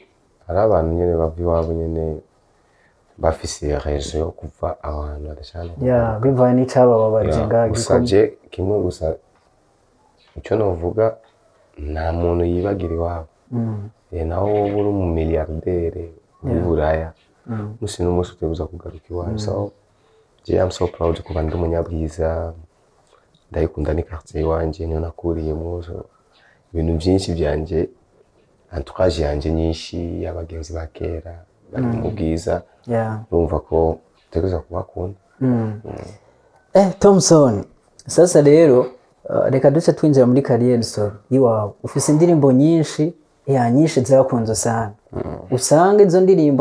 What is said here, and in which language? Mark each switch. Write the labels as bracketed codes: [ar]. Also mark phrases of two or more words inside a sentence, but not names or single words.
[rn] hari abantu nyene bava iwabo nyene bafise rezo yo kuva ahantu adashana bivaye n'icaba babaje ngaho gusaje kimwe gusa icyo novuga nta muntu yibagira iwabo naho wowe uri mu milliardaire muri Buraya musi n'umunsi uteguza kugaruka iwawe [en] so I'm so proud [rn] kuba ndi umunyabwiza ndayikunda ni quartier iwanje niyo nakuriyemo ibintu byinshi byanje entourage yanje nyinshi y'abagenzi ba kera bari mu Bwiza urumva ko uteguza kubakunda. Thompson sasa rero reka duce twinjira muri [en] career story [rn] iwawe ufise indirimbo nyinshi nyinshi zakunze sana usanga izo ndirimbo